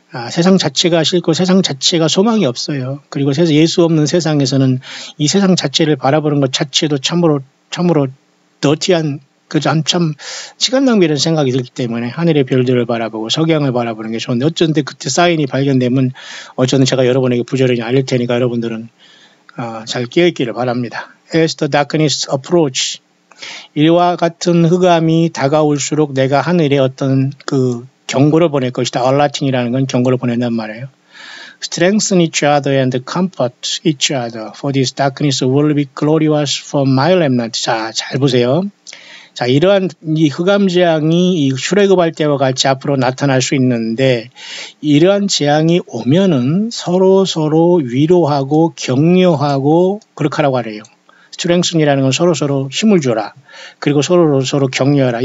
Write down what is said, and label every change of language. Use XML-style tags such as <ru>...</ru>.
<ko>세상 자체가 싫고 세상 자체가 소망이 없어요. 그리고 예수 없는 세상에서는 이 세상 자체를 바라보는 것 자체도 참으로 더티한 참 시간 낭비라는 생각이 들기 때문에 하늘의 별들을 바라보고 석양을 바라보는 게 좋은데 어쩐데 그때 사인이 발견되면 어쩌든 제가 여러분에게 부지런히 알릴 테니까 여러분들은 잘 깨어있기를 바랍니다.</ko> <en>As the darkness approach,</en> <ko>이와 같은 흑암이 다가올수록 내가 하늘에 어떤 그 경고를 보낼 것이다. alerting이라는 건 경고를 보낸단 말이에요.</ko> <en>Strengthen each other and comfort each other, for this darkness will be glorious for my remnant.</en> <ko>자, 잘 보세요. 자, 이러한 이 흑암재앙이 이 출애굽할 때와 같이 앞으로 나타날 수 있는데 이러한 재앙이 오면은 서로 위로하고 격려하고 그렇게 하라고 하래요. 스트렝슨이라는 건 서로 힘을 줘라. 그리고 서로 격려하라.</ko>